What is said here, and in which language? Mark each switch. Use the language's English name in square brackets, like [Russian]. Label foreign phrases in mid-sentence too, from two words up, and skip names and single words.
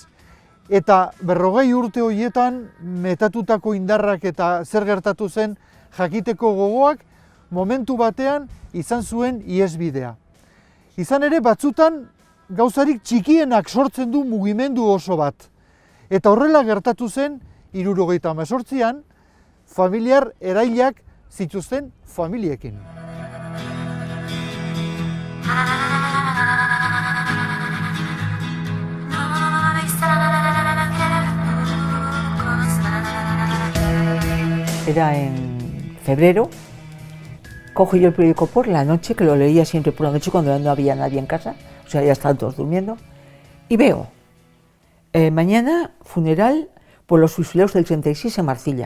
[Basque] Eta 40 urte horietan metatutako indarrak eta zer gertatu zen jakiteko gogoak momentu batean izan zuen ihesbidea. Izan ere batzutan gauzarik txikienak sortzen du mugimendu oso bat. Eta horrela gertatu zen 1978an familiar erailak zituzten familiekin. [Spanish] Era en febrero, cojo yo el periódico por la noche, que lo leía siempre por la noche cuando no había nadie en casa, o sea, ya estaban todos durmiendo, y veo, mañana funeral por los fusilados del 36 en Marcilla.